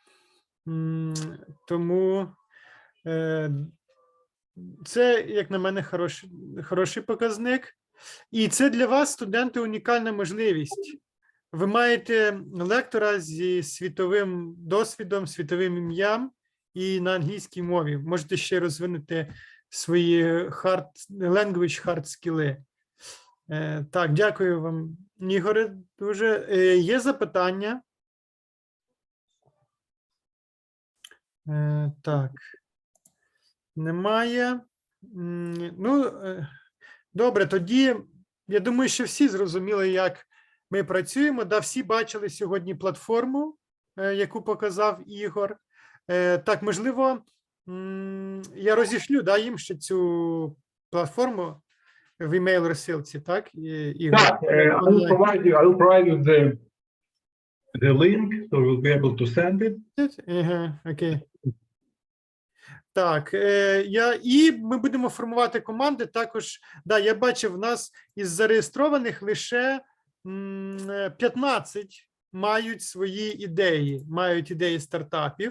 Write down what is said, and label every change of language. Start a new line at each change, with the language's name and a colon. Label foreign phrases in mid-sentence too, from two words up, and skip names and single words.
Ukrainian: Тому це, як на мене, хороший показник. І це для вас, студенти, унікальна можливість. Ви маєте лектора зі світовим досвідом, світовим ім'ям і на англійській мові. Можете ще розвинути свої
English: language hard
Ukrainian: скіли. Так, дякую вам, Ігоре, дуже. Є запитання? Так. Немає. Ну, добре, тоді, я думаю, що всі зрозуміли, як ми працюємо. Да, всі бачили сьогодні платформу, яку показав Ігор. Так, можливо, я розішлю, да, їм ще цю платформу в імейл розсилці, так, Ігор? Так,
English: I will provide you the link, so you'll be able to send it.
Ukrainian: Ага, окей. Так, і ми будемо формувати команди. Також, да, я бачив, в нас із зареєстрованих лише 15 мають свої ідеї, мають ідеї стартапів.